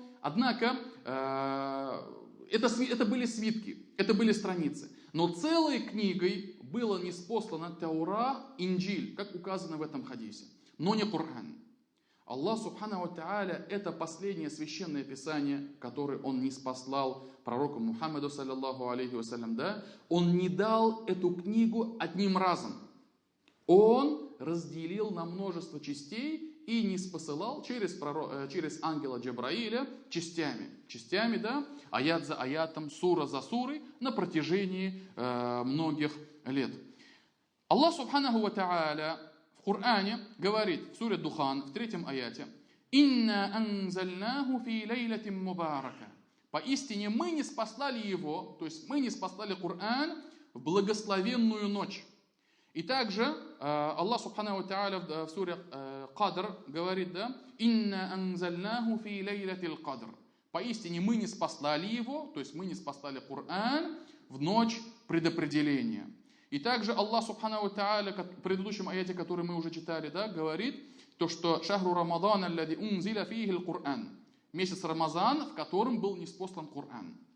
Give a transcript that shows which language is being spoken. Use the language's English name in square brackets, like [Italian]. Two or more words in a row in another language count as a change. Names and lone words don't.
[Russian] Однако это были свитки, это были страницы. Но целой книгой было ниспослано Таура, Инджиль, как указано в этом хадисе, но не Коран. [Arabic] الله سبحانه وتعالى – [Russian] это последнее священное писание, которое Он ниспослал пророку Мухаммаду, [Arabic] صلى الله عليه وسلم, [Russian] да? Он не дал эту книгу одним разом. Он разделил на множество частей и ниспосылал через ангела Джабраиля частями, да, аят за аятом, сура за сурой на протяжении многих лет. [Arabic] الله سبحانه وتعالى [Russian] в Коране говорит в суре Духан в 3 аяте: [Arabic] «إنا أنزلناه في ليلة مباركة». [Russian] Поистине мы ниспослали его, то есть мы ниспослали Коран в благословенную ночь. И также [Arabic] الله سبحانه وتعالى [Russian] в суре Кадр говорит, да, [Arabic] «إنا أنزلناه في ليلة القدر». [Russian] Поистине мы не спаслали его, то есть мы не спаслали Коран в ночь предопределения. И также [Arabic] الله سبحانه وتعالى [Russian] в предыдущем аяте, который мы уже читали, да, говорит, то, что [Arabic] «شهر رمضان الذي أنزل فيه القرآن». [Russian] Месяц Рамазан, в котором был ниспослан Коран.